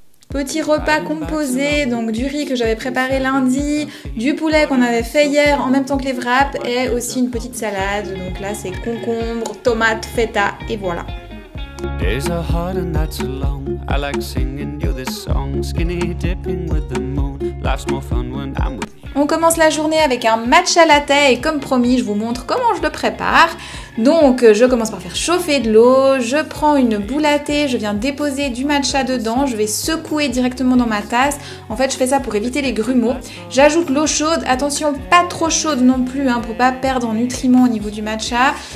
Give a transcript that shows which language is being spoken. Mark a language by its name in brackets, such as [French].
[French] Petit repas composé, donc du riz que j'avais préparé lundi, du poulet qu'on avait fait hier en même temps que les wraps et aussi une petite salade. Donc là c'est concombre, tomate, feta et voilà. [English] There's a heart and that's long. I like singing you this song, skinny dipping with the moon. Life's more fun when I'm with you. [French] On commence la journée avec un matcha latte et comme promis, je vous montre comment je le prépare. Donc je commence par faire chauffer de l'eau, je prends une boule à thé, je viens déposer du matcha dedans, je vais secouer directement dans ma tasse. En fait je fais ça pour éviter les grumeaux. J'ajoute l'eau chaude, attention pas trop chaude non plus pour pas perdre en nutriments au niveau du matcha.